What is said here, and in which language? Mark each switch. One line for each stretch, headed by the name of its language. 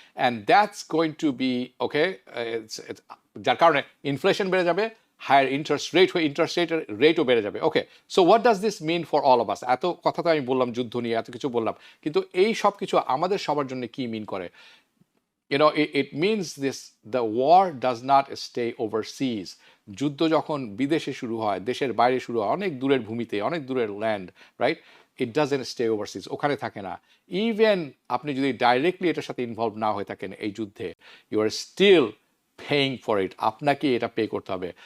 English: and that's going to be okay,
Bangla: যার কারণে inflation বেড়ে যাবে, হায়ার ইন্টারেস্ট রেটের রেটও বেড়ে যাবে।
English: Okay, so what does this mean for all of us?
Bangla: এত কথা তো আমি বললাম, যুদ্ধ নিয়ে এত কিছু বললাম, কিন্তু এই সব কিছু আমাদের সবার জন্য কি মিন করে?
English: it means this: the war does not stay overseas.
Bangla: যুদ্ধ যখন বিদেশে শুরু হয়, দেশের বাইরে শুরু হয়, অনেক দূরের ভূমিতে, অনেক দূরের land, right,
English: it doesn't stay overseas,
Bangla: ওখানে থাকে না। ইভেন আপনি যদি ডাইরেক্টলি এটার সাথে ইনভলভ না হয়ে থাকেন এই যুদ্ধে,
English: you are still paying for it,
Bangla: আপনাকে এটা পে করতে হবে।